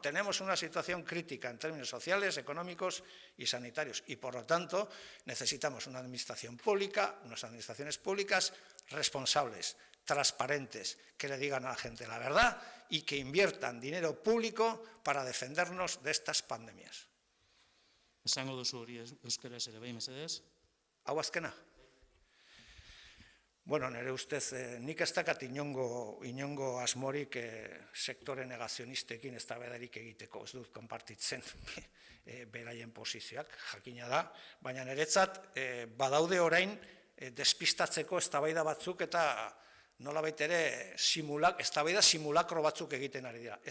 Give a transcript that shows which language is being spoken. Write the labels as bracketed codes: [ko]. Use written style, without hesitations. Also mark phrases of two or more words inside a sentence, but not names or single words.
[es] Tenemos una situación crítica en términos sociales, económicos y sanitarios y, por lo tanto, necesitamos una administración pública, unas administraciones públicas responsables, transparentes, que le digan a la gente la verdad y que inviertan dinero público para defendernos de estas pandemias. [eu] Esango duzu hori euskaraz ere bai, mesedez? Hau azkena? Bueno, nire ustez, nik ez dakat inongo asmorik sektore negazionistekin eztabaidarik egiteko, ez dut konpartitzen beraien posizioak, jakina da, baina niretzat badaude orain despistatzeko eztabaida batzuk eta nolabait ere eztabaida simulakro batzuk egiten ari dira.